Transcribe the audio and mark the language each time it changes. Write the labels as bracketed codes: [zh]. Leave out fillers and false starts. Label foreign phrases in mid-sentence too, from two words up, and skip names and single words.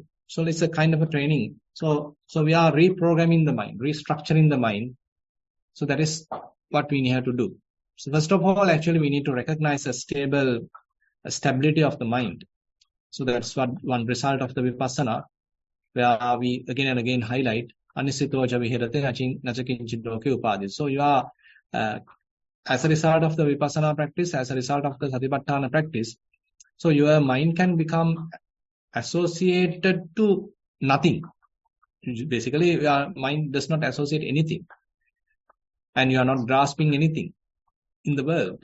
[en] So it's a kind of a training. So we are reprogramming the mind, restructuring the mind. So that is what we have to do. So first of all, actually we need to recognize a stability of the mind. So that's one result of the vipassana, where we again and again highlight [pi] anisitoja vihirate nachakinchit loke upadi. [en] So you are as a result of the vipassana practice, as a result of the satipatthana practice, so your mind can become associated to nothing. Basically, your mind does not associate anything, and you are not grasping anything in the world.